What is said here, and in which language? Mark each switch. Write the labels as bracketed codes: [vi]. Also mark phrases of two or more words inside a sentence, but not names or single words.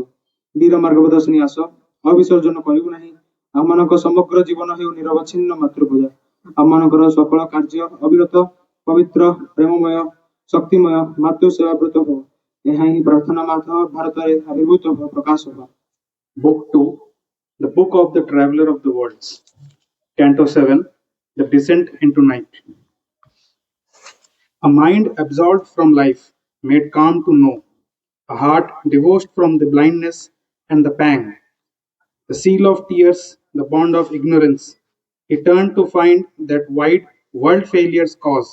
[or] ବୀର ମାର୍ଗ ପ୍ରଦର୍ଶିନୀ ଆସ ଅବିସର୍ଜନ କରିବୁ ନାହିଁ। ଆମମାନଙ୍କ ସମଗ୍ର ଜୀବନ ହେଉ ନିରବଚ୍ଛିନ୍ନ ମାତୃପୂଜା। ଆମମାନଙ୍କର ସକଳ କାର୍ଯ୍ୟ ଅବିରତ ପବିତ୍ର ପ୍ରେମମୟ ଶକ୍ତିମୟ ମାତୃ ସେବାବ୍ରତ ହୋ। ଏହା ହିଁ ପ୍ରାର୍ଥନା ମାତଃ ଭାରତରେ ଆବିର୍ଭୂତ ହୋ ପ୍ରକାଶ ହୋ। [en] Book 2, The Book of the Traveler of the Worlds, Canto 7, The Descent into Night. A mind absolved from life, made calm to know, a heart divorced from the blindness and the pang, the seal of tears, the bond of ignorance, he turned to find that wide world failure's cause.